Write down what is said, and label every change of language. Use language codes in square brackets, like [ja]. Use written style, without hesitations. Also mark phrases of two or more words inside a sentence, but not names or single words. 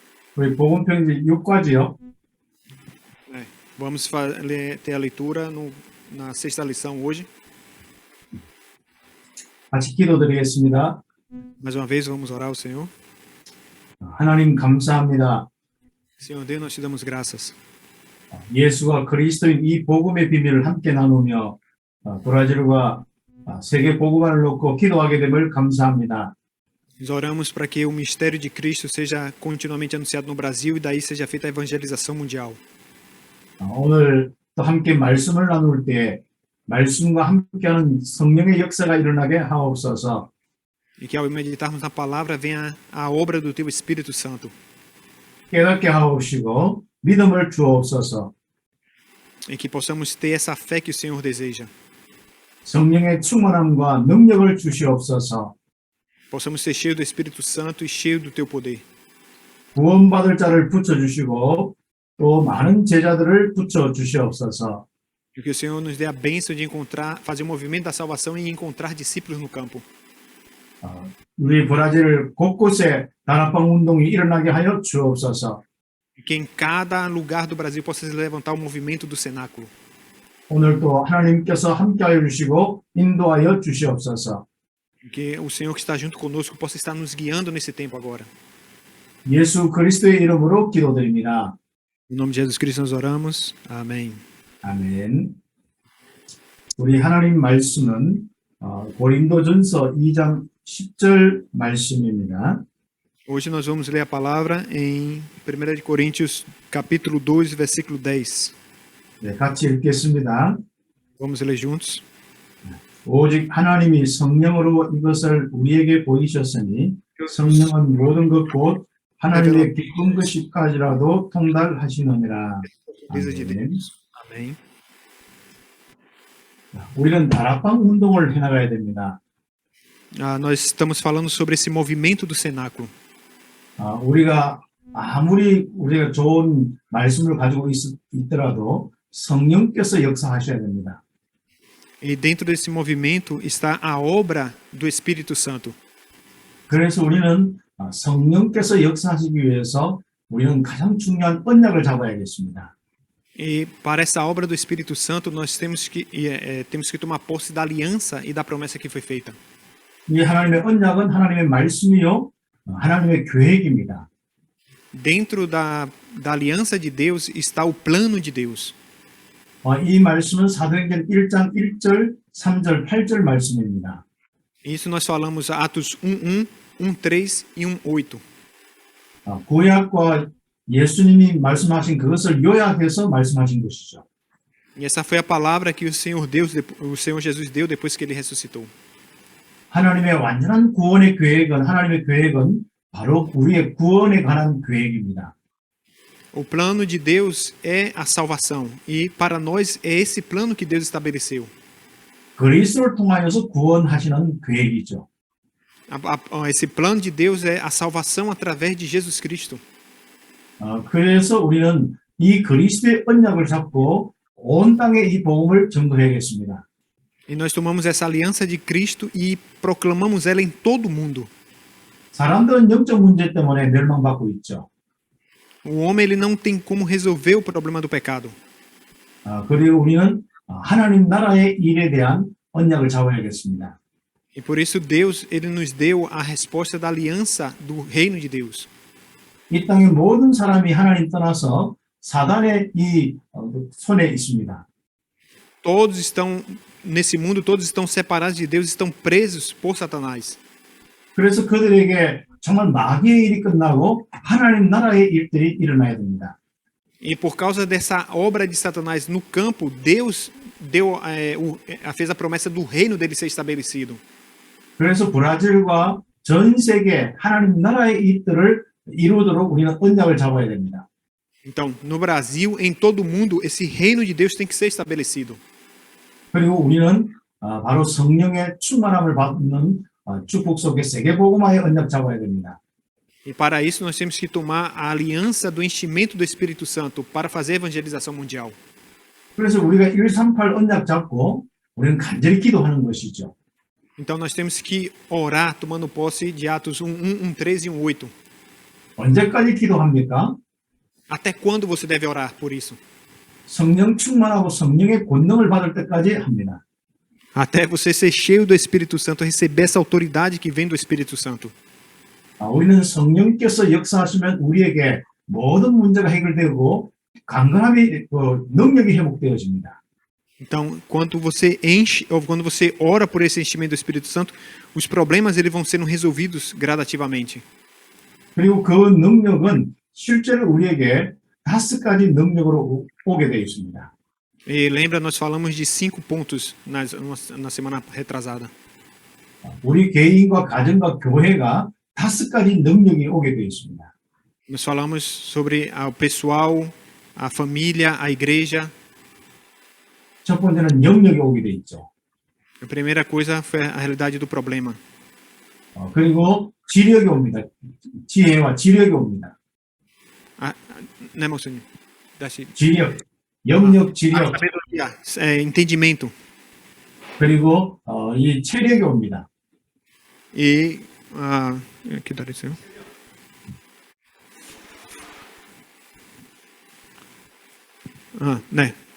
[ko] 우리 복음편지 6과지요. [pt] Vamos ter a leitura na sexta lição hoje. [ko] 같이 기도드리겠습니다. [pt] Mais uma vez, vamos orar ao Senhor. [ko] 하나님 감사합니다. [pt] Senhor Deus, nós te damos graças. [ko] 예수가 그리스도인 이 복음의 비밀을 함께 나누며 브라질과 세계 복음화를 놓고 기도하게 됨을 감사합니다. [pt] Nós oramos para que o mistério de Cristo seja continuamente anunciado no Brasil e daí seja feita a evangelização mundial. [ko] 오늘 또 함께 말씀을 나눌 때 말씀과 함께하는 성령의 역사가 일어나게 하옵소서. [pt] E que ao meditarmos na palavra venha a obra do teu Espírito Santo. [ko] 깨닫게 하옵시고 믿음을 주옵소서. [pt] E que possamos ter essa fé que o Senhor deseja. [ko] 성령의 충만함과 능력을 주시옵소서. [pt] Possamos ser cheios do Espírito Santo e cheios do teu poder. [ko] 구원받을 자를 붙여주시고 또 많은 제자들을 붙여주시옵소서. [pt] E que o Senhor nos dê a bênção de fazer o movimento da salvação e encontrar discípulos no campo. [ko] 우리 브라질 곳곳에 다락방 운동이 일어나게 하여 주옵소서. [pt] E que em cada lugar do Brasil possa se levantar o movimento do cenáculo. [ko] 오늘도 하나님께서 함께하여 주시고 인도하여 주시옵소서. [pt] E que o Senhor que está junto conosco possa estar nos guiando nesse tempo agora. [ko] 예수 그리스도의 이름으로 기도드립니다. [pt] Em nome de Jesus Cristo nós oramos. Amém. [ko] 아멘. 우리 하나님 말씀은 고린도전서 2장 10절 말씀입니다. [pt] Hoje nós vamos ler a palavra em 1 de Coríntios, capítulo 2, versículo 10. [ko] 네, 같이 읽겠습니다. [pt] Vamos ler juntos. [ko] 오직 하나님이 성령으로 이것을 우리에게 보이셨으니 성령은 모든 것 곧 하나님의 기쁜 것이까지라도 통달하시느니라. 아멘. [pt] Amém. [ko] 우리는 다락방 운동을 해나가야 됩니다. [pt] Nós estamos falando sobre esse movimento do cenáculo. [ko] 우리가 아무리 우리가 좋은 말씀을 가지고 있더라도 성령께서 역사하셔야 됩니다. [pt] E dentro desse movimento está a obra do Espírito Santo. [ko] 그래서 우리는 성령께서 역사하시기 위해서 우리는 가장 중요한 언약을 잡아야겠습니다. [pt] E para essa obra do Espírito Santo nós temos que tomar posse da aliança e da promessa que foi feita. [ko] 이 하나님의 언약은 하나님의 말씀이요 하나님의 계획입니다. [pt] Dentro da aliança de Deus está o plano de Deus. [ko] 이 말씀은 사도행전 1장 1절, 3절, 8절 말씀입니다. [pt] Isso nós falamos Atos 1:1, 1:3 e 1:8. [ko] 구약과 예수님이 말씀하신 그것을 요약해서 말씀하신 것이죠. [pt] E essa foi a palavra que o Senhor Jesus deu depois que ele ressuscitou. [ko] 하나님의 완전한 구원의 계획은 하나님의 계획은 바로 우리의 구원에 관한 계획입니다. [pt] O plano de Deus é a salvação e para nós é esse plano que Deus estabeleceu. [ko] 그리스도를 통하여서 구원하시는 계획이죠. [pt] Esse plano de Deus é a salvação através de Jesus Cristo. [ko] 그래서 우리는 이 그리스도의 언약을 잡고 온 땅에 이 복음을 전도해야겠습니다. [pt] E nós tomamos essa aliança de Cristo e proclamamos ela em todo o mundo. [ko] 사람들은 영적 문제 때문에 멸망받고 있죠. [pt] O homem ele não tem como resolver o problema do pecado. [ko] 그리고 우리는 하나님 나라의 일에 대한 언약을 잡아야겠습니다. [pt] E por isso Deus ele nos deu a resposta da aliança do reino de Deus. [ko] 이 땅의 모든 사람이 하나님 떠나서 사단의 이 손에 있습니다. [pt] Todos estão nesse mundo, todos estão separados de Deus, estão presos por Satanás. [ko] 그래서 그들에게 정말 마귀의 일이 끝나고 하나님 나라의 일들이 일어나야 됩니다. [pt] E por causa dessa obra de Satanás no campo, Deus fez a promessa do reino dele ser estabelecido. [ko] 그래서 브라질과 전 세계 하나님 나라의 일들을 이루도록 우리는 언약을 잡아야 됩니다. [pt] Então, no Brasil, em todo o mundo, esse reino de Deus tem que ser estabelecido. [ko] 그리고 우리는 바로 성령의 충만함을 받는 축복 속에 세계 복음화의 언약 잡아야 됩니다. [pt] E para isso nós temos que tomar a aliança do enchimento do Espírito Santo para fazer a evangelização mundial. [ko] 그래서 우리가 138 언약 잡고 우리는 간절히 기도하는 것이죠. [pt] Então nós temos que orar tomando posse de Atos 1:1, 1:3 e 1:8. [ko] 언제까지 기도합니까? [pt] Até quando você deve orar por isso? [ko] 성령 충만하고 성령의 권능을 받을 때까지 합니다. [pt] Até você ser cheio do Espírito Santo, receber essa autoridade que vem do Espírito Santo. [ko] 우리는 성령께서 역사하시면 우리에게 모든 문제가 해결되고 강건함이 능력이 회복되어집니다. [pt] Então, quando você enche, ou quando você ora por esse enchimento do Espírito Santo, os problemas eles vão sendo resolvidos gradativamente. [ko] 그리고 그 능력은 실제로 우리에게 5가지 능력으로 오게 되어 있습니다. [pt] E lembra, nós falamos de 5 pontos na semana retrasada. [ko] 우리 개인과 가정과 교회가 5가지 능력이 오게 되어 있습니다. [pt] Nós falamos sobre o pessoal, a família, a igreja. [ko] 첫 번째는 영역이 오게 되어 있죠. [pt] A primeira coisa foi a realidade do problema. [ko] 그리고 지력이 옵니다. 지혜와 지력이 옵니다. [pt] Né, mocinho? [ko] 지력, 영역, 지력, [pt] Sabedoria, entendimento. [ko] 그리고 이 체력이 옵니다. [pt] E que dá isso? Né?